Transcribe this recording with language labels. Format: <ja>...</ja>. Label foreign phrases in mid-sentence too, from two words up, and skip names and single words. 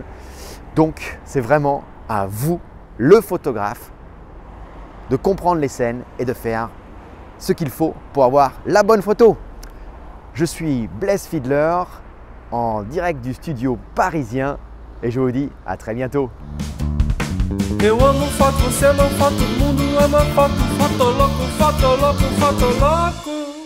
<fr>Donc c'est vraiment à vous, le photographe, de comprendre les scènes et de faire ce qu'il faut pour avoir la bonne photo. Je suis Blaise Fiedler en direct du studio parisien et je vous dis à très bientôt.</fr> <pt>Eu amo foto, você ama foto, o mundo ama foto, foto louco, foto louco, foto louco.</pt>